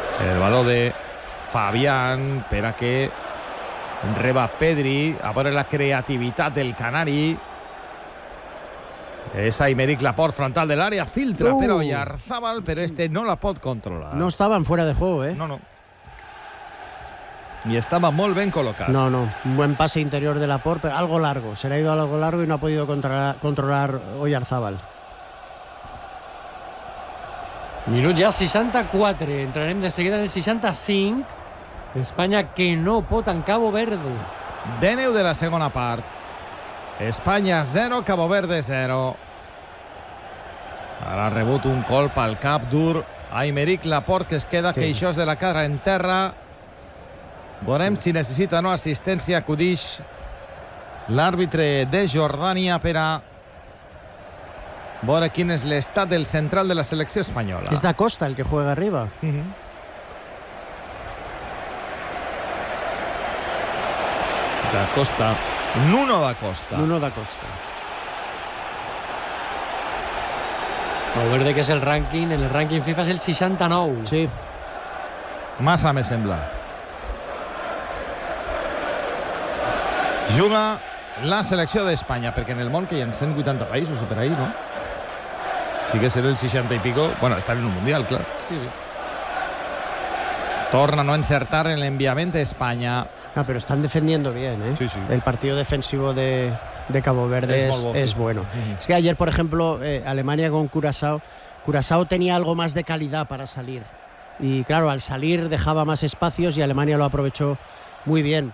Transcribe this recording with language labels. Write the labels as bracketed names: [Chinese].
[Catalan] El baló de Fabián per a que reba Pedri, a veure la creativitat del canari. És Aymeric Laporte, frontal de l'àrea, filtra, però Oyarzabal, però este no la pot controlar. [Spanish] No estaven fuera de juego, No. Y estaba muy bien colocado. No. Un buen pase interior de Laporte, pero algo largo. Se le ha ido algo largo y no ha podido controlar Oyarzabal. [Catalan] Minut ya 64. Entrarem de seguida en el 65. Espanya que no pot en Cabo Verde. Deneu de la segona part. Espanya 0, Cabo Verde 0. Ara ha rebut un colp al cap dur. Aymeric Laporte, que es queda queixós de la cara en terra. Veurem si necessita no assistència. Acudix l'àrbitre de Jordània per a veure quin és l'estat del central de la selecció espanyola. És d'Acosta el que juega arriba. D'Acosta. Nuno D'Acosta. Cabo Verde, que és el rànquing, en el rànquing FIFA és el 69. Sí. Massa, me sembla. Juga la selecció d'Espanya, perquè en el món que hi ha 180 països, per ahir, no? Sí que serà el 60 i pico. Bueno, estar en un Mundial, clar. Sí. Torna a no encertar en l'enviament d'Espanya. [Spanish] Ah, pero están defendiendo bien, ¿eh? Sí. El partido defensivo de Cabo Verde es bueno. Uh-huh. Es que ayer, por ejemplo, Alemania con Curazao tenía algo más de calidad para salir. Y claro, al salir dejaba más espacios y Alemania lo aprovechó muy bien.